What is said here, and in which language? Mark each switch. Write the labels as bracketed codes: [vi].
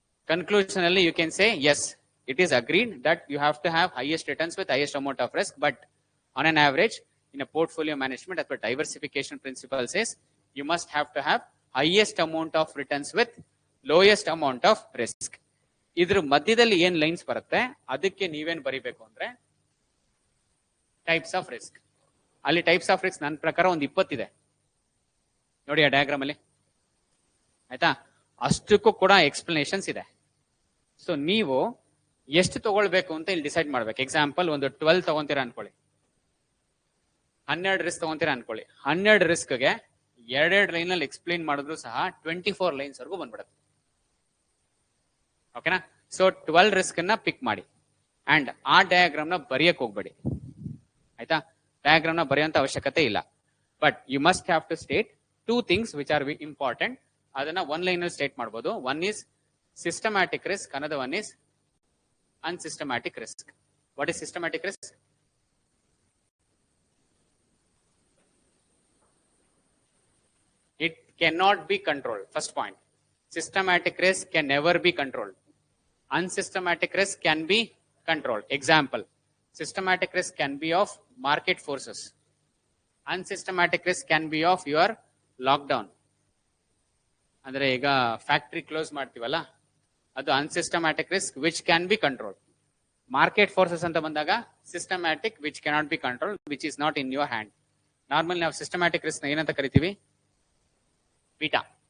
[kn] Conclusion ಅಲ್ಲಿ [en] You can say as it is agreed that you have to have highest returns with highest amount of risk, but on an average in a portfolio management as per diversification principle says you must have to have highest amount of returns with lowest amount of risk. [kn] ಇದ್ರ ಮಧ್ಯದಲ್ಲಿ ಏನ್ lines ಬರುತ್ತೆ ಅದಕ್ಕೆ ನೀವೇನ್ ಬರಿಬೇಕು ಅಂದ್ರೆ types of risk. ಅಲ್ಲಿ types of risk ನನ್ನ ಪ್ರಕಾರ ಒಂದು 20 ಇದೆ ನೋಡಿ ಆ ಡಯಾಗ್ರಾಮ್ ಅಲ್ಲಿ. ಆಯ್ತಾ? ಅಷ್ಟಕ್ಕೂ ಕೂಡ ಎಕ್ಸ್ಪ್ಲನೇಷನ್ಸ್ ಇದೆ. ಸೊ ನೀವು ಎಷ್ಟು ತಗೊಳ್ಬೇಕು ಅಂತ ಇಲ್ಲಿ ಡಿಸೈಡ್ ಮಾಡ್ಬೇಕು. ಎಕ್ಸಾಂಪಲ್ ಒಂದು 12 ತಗೊಂತೀರಾ ಅನ್ಕೊಳ್ಳಿ, 12 ರಿಸ್ಕ್ ತಗೊಂತೀರಾ ಅನ್ಕೊಳ್ಳಿ. 12 ರಿಸ್ಕ್ಗೆ 2 ಲೈನ್ ಅಲ್ಲಿ ಎಕ್ಸ್ಪ್ಲೈನ್ ಮಾಡಿದ್ರು ಸಹ 24 ಲೈನ್ಸ್ ವರೆಗೂ ಬಂದ್ಬಿಡುತ್ತೆ. ಓಕೆನಾ? ಸೊ 12 ರಿಸ್ಕ್ ಅನ್ನ ಪಿಕ್ ಮಾಡಿ ಅಂಡ್ ಆ ಡಯಾಗ್ರಾಮ್ ನ ಬರೆಯಕ್ ಹೋಗ್ಬೇಡಿ. ಆಯ್ತಾ? ಡಯಾಗ್ರಾಮ್ ನ ಬರೆಯುವಂತ ಅವಶ್ಯಕತೆ ಇಲ್ಲ. [en] But you must have to state 2 things which are important. [kn] ಅದನ್ನ 1 ಲೈನ್ ಅಲ್ಲಿ ಸ್ಟೇಟ್ ಮಾಡಬಹುದು. [en] One is systematic risk, another one is unsystematic risk. What is systematic risk? It cannot be controlled. First point. Systematic risk can never be controlled. Unsystematic risk can be controlled. Example. Systematic risk can be of market forces. Unsystematic risk can be of your lockdown. [kn] ಅಂದ್ರೆ ಈಗ factory close ಮಾಡ್ತೀವಲ್ಲ, ಅದು ಅನ್ಸಿಸ್ಟಮ್ಯಾಟಿಕ್ risk [en] Which can be control. Market forces [kn] ಅಂತ ಬಂದಾಗ [en] Systematic which cannot be control, which is not in your hand. [kn] Normal ನಾವು systematic risk ನ ಏನಂತ ಕರಿತೀವಿ? ಬೀಟಾ.